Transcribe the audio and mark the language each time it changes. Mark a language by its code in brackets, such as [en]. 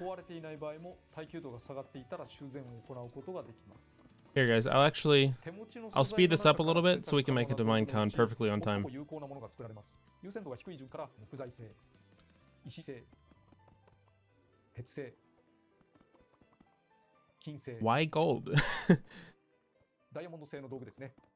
[ja] だ壊れていない場合も耐久度が下がっていたら修繕を行うことができます。 [en] Here, guys, I'll speed this up a little bit so we can make it to Minecon perfectly on time. [ja] 有効なものが作られます。優先度が低い順から木材製、石製、鉄製、金製、 [en] Why gold? [ja] ダイヤモンド製の道具ですね。